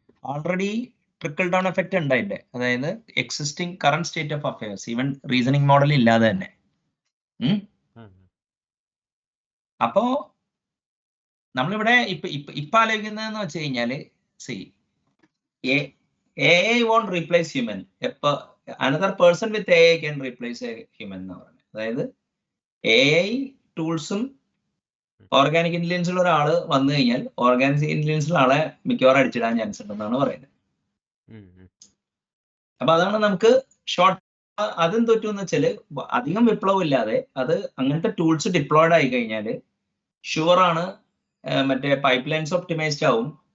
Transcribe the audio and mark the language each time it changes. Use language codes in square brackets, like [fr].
[ml] Already trickle down effect ഉണ്ട് അതിന്റെ, അതായത് existing current state of affairs, even reasoning model ഇല്ലാതെ തന്നെ. അപ്പോ നമ്മളിവിടെ ഇപ്പൊ ആലോചിക്കുന്നതെന്ന് വെച്ച് കഴിഞ്ഞാല്, [en] AI won't replace human. Another person with AI can replace a human [ml] എന്ന് പറയുന്നത്. അതായത് AI ടൂൾസും ഓർഗാനിക് ഇന്റലിജൻസിലുള്ള ഒരാള് വന്നു കഴിഞ്ഞാൽ ഓർഗാനിക് ഇന്റലിജൻസിലുള്ള ആളെ മിക്കവാറും അടിച്ചിടാൻ ചാൻസ് ഉണ്ടെന്നാണ് പറയുന്നത്. അപ്പൊ അതാണ് നമുക്ക് ഷോർട്ട്. അതും തോറ്റു വെച്ചാല് അധികം വിപ്ലവം ഇല്ലാതെ അത് അങ്ങനത്തെ ടൂൾസ് ഡിപ്ലോയിഡ് ആയി കഴിഞ്ഞാൽ ഷുവറാണ് മറ്റേ പൈപ്പ് ലൈൻസ് ഒപ്റ്റിമൈസ്ഡ് ആവും.